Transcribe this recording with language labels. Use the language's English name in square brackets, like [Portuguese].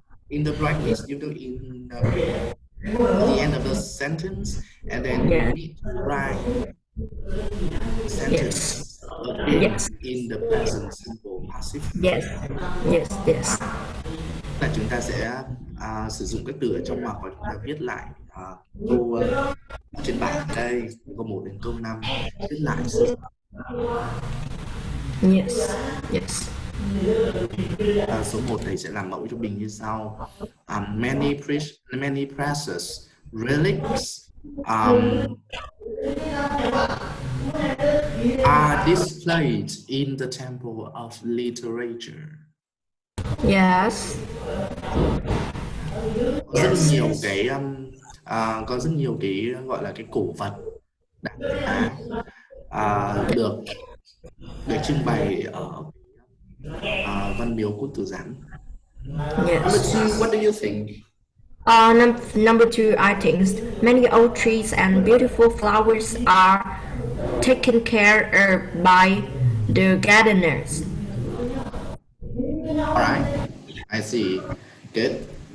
[English] In the practice, in the end of the sentence, and then you Yes. need to write Yes. sentence again Yes. in the present simple passive. Yes. Yes. Yes. [Vietnamese] Là chúng ta sẽ sử dụng các từ ở trong ngoặc và chúng ta viết lại câu trên bảng ở đây, câu 1 đến câu 5, viết lại sự [English] Yes. Yes. [Vietnamese] số 1 thầy sẽ làm mẫu cho mình như sau. [English] Many precious relics are displayed in the Temple of Literature. Yes. [Vietnamese] Có rất nhiều cái có rất nhiều cái gọi là cái cổ vật đáng giá được trưng bày ở Văn Miếu Quốc Tử Giám. [English] Yes. Number 2, what do you think? Number 2, I think many old trees and beautiful flowers are taken care of by the gardeners. All right, I see. Good.